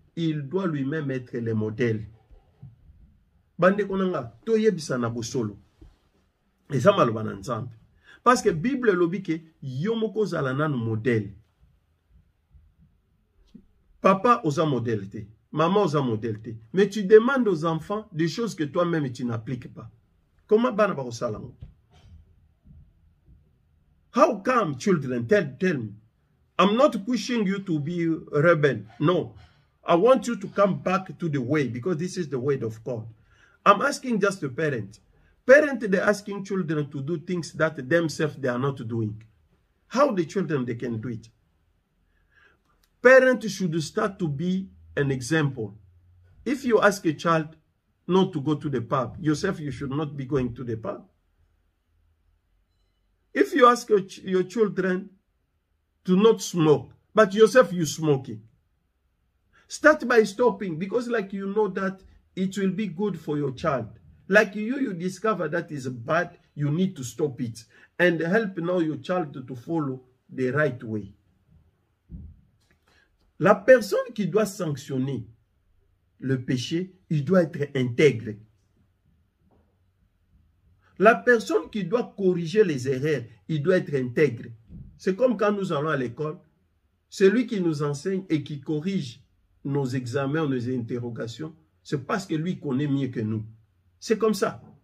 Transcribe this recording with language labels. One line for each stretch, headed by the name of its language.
French: Il doit lui-même être le modèle.
Lingala: Bande konanga, toyebisa na bosolo.
French: Et ça
Lingala: maloba na nzambe. Parce que Bible lobi ke yomoko zala nanu modèle. Papa osa modèle te,
French: maman osa modèle te. Mais tu demandes aux enfants des choses que toi-même tu n'appliques pas. Comment
Lingala: bana ba osalango?
English: How come children tell me? I'm not pushing you to be a rebel. No. I want you to come back to the way because this is the way of God. I'm asking just a parent. Parent, they're asking children to do things that themselves they are not doing. How the children they can do it? Parents should start to be an example. If you ask a child not to go to the pub, yourself you should not be going to the pub. If you ask your children to not smoke, but yourself you smoking, start by stopping because like you know that it will be good for your child. Like you discover that is bad, you need to stop it. And help now your child to follow the right way.
French: La personne qui doit sanctionner le péché, il doit être intègre. La personne qui doit corriger les erreurs, il doit être intègre. C'est comme quand nous allons à l'école, celui qui nous enseigne et qui corrige nos examens, nos interrogations, c'est parce que lui connaît mieux que nous. C'est comme ça.